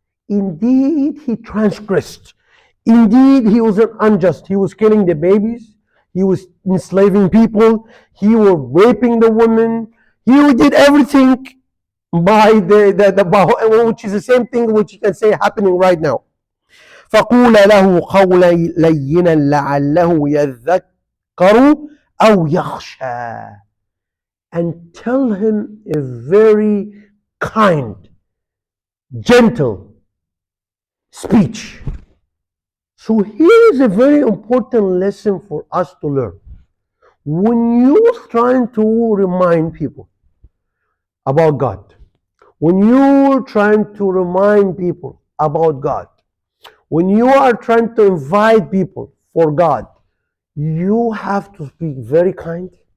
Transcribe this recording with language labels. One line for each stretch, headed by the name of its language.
English: Indeed, he transgressed. Indeed, he was unjust. He was killing the babies. He was enslaving people. He was raping the women. He did everything by which is the same thing which you can say happening right now.
Arabic: فقول له قولا لينا لعله يذكر أو يخشى.
English: And tell him a very kind, gentle speech. So here is a very important lesson for us to learn. When you're trying to remind people about God, when you're trying to remind people about God, when you are trying to invite people for God, you have to be very kind.